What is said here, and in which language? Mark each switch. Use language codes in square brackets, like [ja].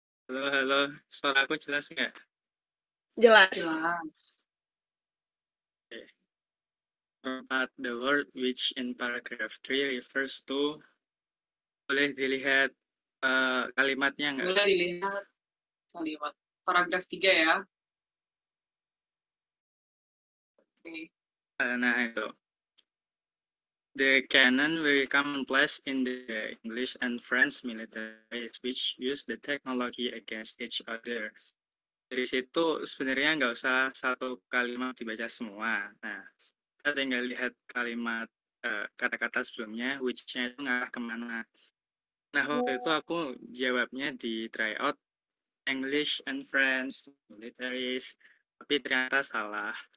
[id] Halo, suara aku jelas nggak? Jelas. Jelas. Empat, [en] the word which in paragraph 3 refers to. [id] Boleh dilihat kalimatnya nggak? Boleh dilihat kalimat paragraf 3 ya. Oke. Nah, itu. [en] The canon very commonplace in the English and French militaries which use the technology against each other. [id] Dari situ sebenarnya nggak usah satu kalimat dibaca semua. Nah, kita tinggal lihat kalimat kata-kata sebelumnya, which-nya itu ngarah kemana. Nah, waktu itu aku jawabnya di tryout [en] English and French militaries, [id] tapi ternyata salah.